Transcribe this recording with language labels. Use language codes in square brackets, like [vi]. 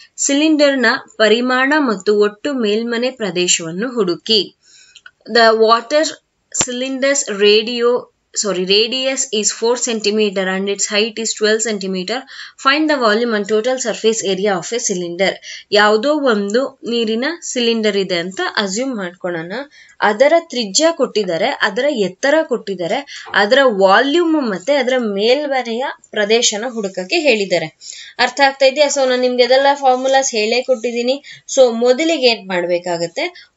[kn] ಸಿಲಿಂಡರ್ನ ಪರಿಮಾಣ ಮತ್ತು ಒಟ್ಟು ಮೇಲ್ಮನೆ ಪ್ರದೇಶವನ್ನು ಹುಡುಕಿ. [en] The water cylinder's radius is 4 cm and its height is 12 cm. Find the volume and total surface area of a cylinder. [kn] ಯಾವುದೋ ಒಂದು ನೀರಿನ ಸಿಲಿಂಡರ್ ಇದೆ ಅಂತ ಅಸ್ಯೂಮ್ ಮಾಡ್ಕೊಳ್ಳೋಣ. ಅದರ ತ್ರಿಜ್ಯ ಕೊಟ್ಟಿದ್ದಾರೆ, ಅದರ ಎತ್ತರ ಕೊಟ್ಟಿದ್ದಾರೆ, ಅದರ ವಾಲ್ಯೂಮ್ ಮತ್ತೆ ಅದರ ಮೇಲ್ಮನೆಯ ಪ್ರದೇಶನ ಹುಡುಕಕ್ಕೆ ಹೇಳಿದ್ದಾರೆ. ಅರ್ಥ ಆಗ್ತಾ ಇದೆಯಾ? ಸೊ ನಾನು ನಿಮ್ಗೆ ಅದೆಲ್ಲ ಫಾರ್ಮುಲಾಸ್ ಹೇಳೇ ಕೊಟ್ಟಿದ್ದೀನಿ. ಸೊ ಮೊದಲಿಗೆ ಏನ್ ಮಾಡ್ಬೇಕಾಗತ್ತೆ?